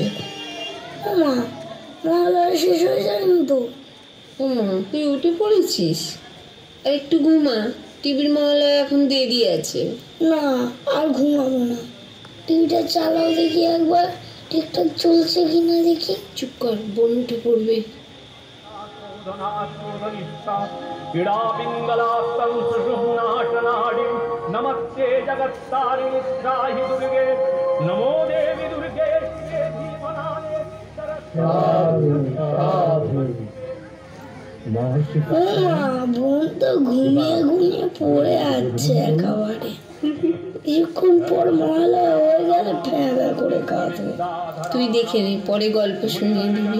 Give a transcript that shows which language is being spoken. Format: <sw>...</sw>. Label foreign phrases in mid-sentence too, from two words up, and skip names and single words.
<bn>মা মহালয়া শেষ হয়ে যায়নি তো? ও মা, তুই উঠে পড়েছিস? আর একটু ঘুমা, টিভির মহলায় এখন দেরি আছে। না, আর ঘুমাবো না। টিভিটা চালাও দেখি একবার, ঠিকঠাক চলছে কিনা দেখি। চুপ কর, বোন উঠে পড়বে।</bn> <sa>नमस्ते जगत्तारिणी त्राहि दुर्गे नमो देवी दुर्गे</sa> <bn>ও মা, বোন তো ঘুমিয়ে ঘুমিয়ে পড়ে আছে একেবারে। কিছুক্ষণ পর মহালয়া হয়ে গেলে ফ্যাঁকা করে কাঁদবে। তুই দেখে নে, পরে গল্প শুনিয়ে দিবি।</bn>